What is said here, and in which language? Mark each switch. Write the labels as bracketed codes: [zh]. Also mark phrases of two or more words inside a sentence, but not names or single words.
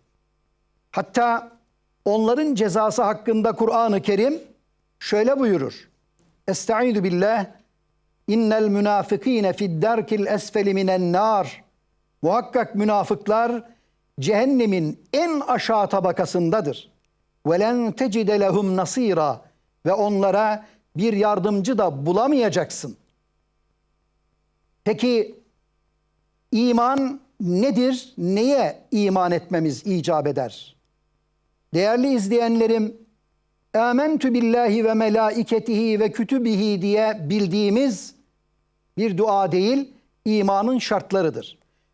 [tr] Hatta onların cezası hakkında Kur'an-ı Kerim şöyle buyurur. [ar] أستعيذ بالله. إن المنافقين في الدرك الأسفل من النار. [tr] Muhakkak münafıklar cehennemin en aşağı tabakasındadır. [ar] وَلَنْ تَجِدَ لَهُمْ نَصِيرًا. [tr] Ve onlara bir yardımcı da bulamayacaksın. Peki iman nedir? Neye iman etmemiz icap eder? Değerli izleyenlerim, [ar] آمنت بالله وملائكته وكتبه [tr] diye bildiğimiz bir dua değil, imanın şartlarıdır.